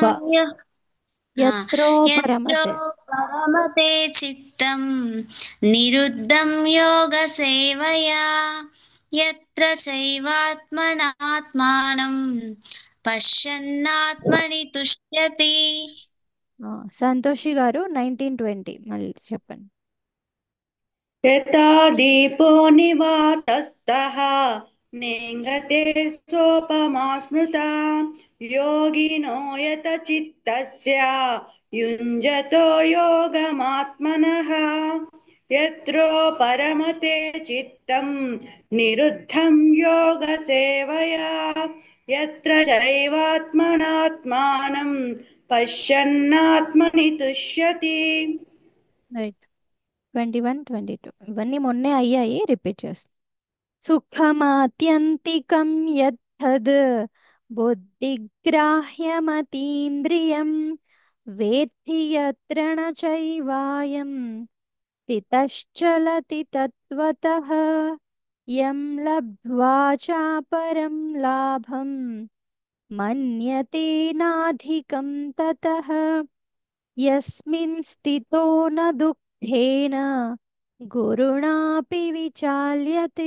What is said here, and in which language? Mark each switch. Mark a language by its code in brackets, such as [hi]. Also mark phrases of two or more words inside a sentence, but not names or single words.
[sa] यत्रो यत्रो परमते चित्तं निरुद्धं योगसेवया यत्र चैवात्मनात्मानं पश्यन्नात्मनि तुष्यति. [te] సంతోషి గారు 1920 మళ్ళీ చెప్పండి. [sa] यथा दीपो निवातस्तः नेङ्गते सोपमा स्मृता योगिनो यतचित्तस्य युञ्जतो योगमात्मनः यत्रो परमते चित्तं निरुद्धं योगसेवया यत्र चैवात्मनात्मानं पश्यन्नात्मनि तुष्यति. [te] రైట్. 21 22 ఇవన్నీ మొన్నే అయ్యాయి, రిపీట్ చేస్తాం. [sa] సుఖమాత్యంతికం యద్ధద్ బుద్ధిగ్రాహ్యమతీంద్రియం వేత్తి యత్ర న చైవాయం స్థితశ్చలతి తత్వతః యం లబ్ధ్వా చాపరం లాభం మన్యతే నాధికం తతః యస్మిన్ స్థితో న దుఃఖేన గురుణాపి విచాల్యతే.